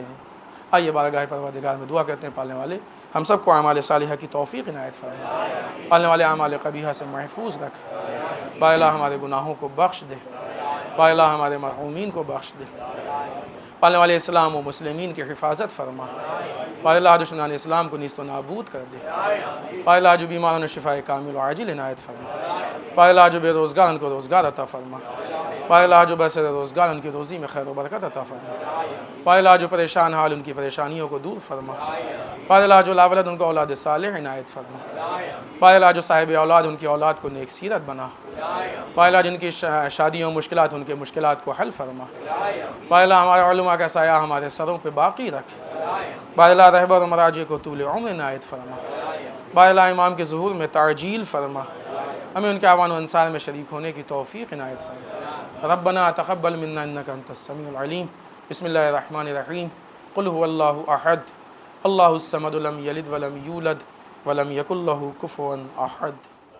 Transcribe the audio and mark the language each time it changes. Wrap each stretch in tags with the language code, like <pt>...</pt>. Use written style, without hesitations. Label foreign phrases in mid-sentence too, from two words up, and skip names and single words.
<ur>آئیے بارگاہ پروردگار میں دعا کرتے ہیں، پالنے والے ہم سب کو اعمال صالحہ کی توفیق عنایت فرما، پالنے والے اعمال قبیحہ سے محفوظ رکھ، با الہ ہمارے گناہوں کو بخش دے، با الہ ہمارے مرحومین کو بخش دے، پالنے والے اسلام و مسلمین کی حفاظت فرما، با الہ دشمنان اسلام کو نیست و نابود کر دے، با الہ جو بیماروں نے شفاء کامل و عاجل عنایت فرما، با الہ جو بے روزگار ان کو روزگار عطا فرما، با الہ جو بسر روزگار ان کی روزی میں خیر و برکت عطا فرما، با الہ جو پریشان حال ان کی پریشانیوں کو دور فرما، با الہ جو لاولد ان کو اولاد صالح عنایت فرما، با الہ جو صاحب اولاد ان کی اولاد کو نیک سیرت بنا، با الہ جن کی شادیوں مشکلات ان کے مشکلات کو حل فرما، با الہ ہمارے علماء کا سایہ ہمارے سروں پہ باقی رکھ، با الہ رہبر و مراجع کو طول عمر عنایت فرما، با الہ امام کے ظہور میں تعجیل فرما، ہمیں ان کے اعوان و انصار میں شریک ہونے کی توفیق عنایت فرما۔</ur> <ar>ربنا تقبل منا انك انت السميع العليم، بسم الله الرحمن الرحيم، قل هو الله احد الله الصمد لم يلد ولم يولد ولم يكن له كفوا احد۔</ar>